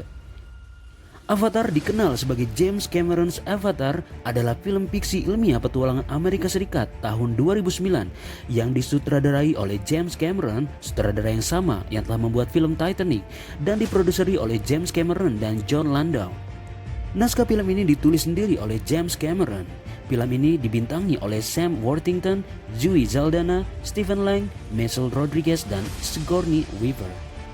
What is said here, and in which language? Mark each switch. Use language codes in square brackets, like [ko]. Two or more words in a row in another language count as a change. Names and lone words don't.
[id] Avatar dikenal sebagai James Cameron's Avatar adalah film fiksi ilmiah petualangan Amerika Serikat tahun 2009 yang disutradarai oleh James Cameron, sutradara yang sama yang telah membuat film Titanic, dan diproduseri oleh James Cameron dan John Landau. Naskah film ini ditulis sendiri oleh James Cameron. Film ini dibintangi oleh Sam Worthington, Zoe Saldana, Stephen Lang, Michelle Rodriguez, dan Sigourney Weaver.